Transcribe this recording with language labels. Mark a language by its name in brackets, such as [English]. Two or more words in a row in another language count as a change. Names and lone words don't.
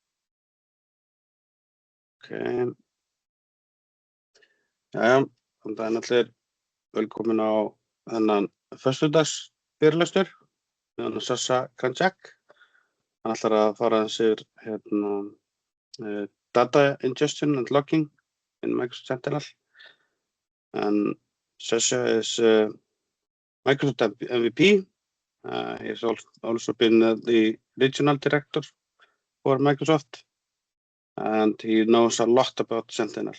[English] Okay. [Icelandic] Jæja, þannig að allir velkomin á þennan föstudags fyrirlestur með hann Saša Kranjac. Hann ætlar að fara yfir [English] data ingestion and logging in Microsoft Sentinel. And Saša is Microsoft MVP. He's also been the regional director for Microsoft, and he knows a lot about Sentinel.